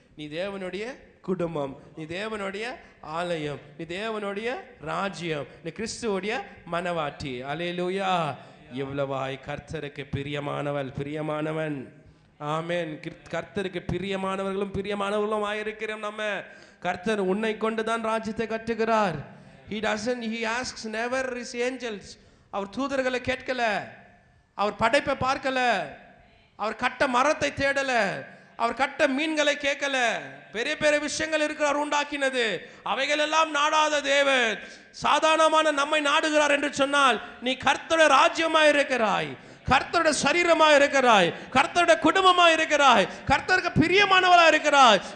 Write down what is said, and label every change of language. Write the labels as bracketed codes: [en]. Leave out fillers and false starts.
[ta] நீ தேவனுடைய குடும்பம், நீ தேவனுடைய ஆலயம், நீ தேவனுடைய ராஜ்யம், நீ கிறிஸ்துவோடைய மனவாட்டி. அல்லேலூயா. எவ்வளவாய் கர்த்தருக்கு பிரியமானவன். ஆமென். கர்த்தருக்கு பிரியமானவர்களும் பிரியமானவர்களும் ஆயிருக்கிறோம் நம்ம. கர்த்தர் உன்னை கொண்டுதான் ராஜ்யத்தை கட்டுகிறார். [en] he asks never his angels. [ta] அவர் தூதர்களை கேட்கல, அவர் படைப்பை பார்க்கல, அவர் கட்ட மரத்தை தேடல, அவர் கட்ட மீன்களை கேட்கல. பெரிய பெரிய விஷயங்கள் இருக்கிறார் உண்டாக்கினது, அவைகள் எல்லாம் நாடாத தேவன் சாதாரணமான நம்மை நாடுகிறார் என்று சொன்னால், நீ கர்த்தருடைய ராஜ்யமாய் இருக்கிறாய், கர்த்தருடைய சரீரமாய் இருக்கிறாய், கர்த்தருடைய குடும்பமாய் இருக்கிறாய், கர்த்தருக்கு பிரியமானவளாய் இருக்கிறாய்.